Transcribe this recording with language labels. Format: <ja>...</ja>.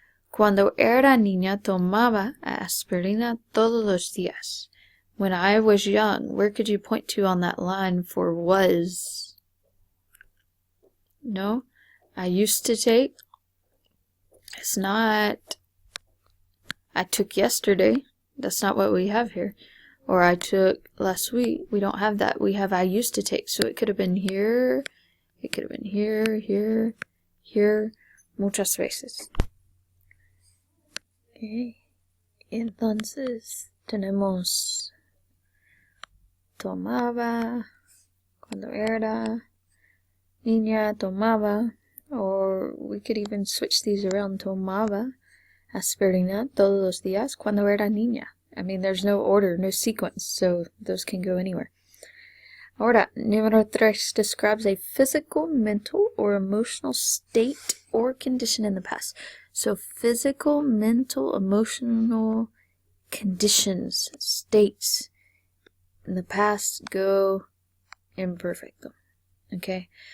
<es>Cuando era niña tomaba aspirina todos los días.</es> <en>When I was young, where could you point to on that line for was? No, I used to take. It's not I took yesterday. That's not what we have here. Or I took last week. We don't have that. We have I used to take. So it could have been here. It could have been here, here, here.</en> <es>Muchas veces. Okay. Entonces tenemos tomaba cuando era niña tomaba,</es> <en>or we could even switch these around.</en> <es>Tomaba aspirina todos los días cuando era niña.</es> <en>I mean, there's no order, no sequence, so those can go anywhere.</en> <es>Ahora, número 3</es> <en>describes a physical, mental, or emotional state or condition in the past. So physical, mental, emotional conditions, states in the past go imperfecto. Okay?</en>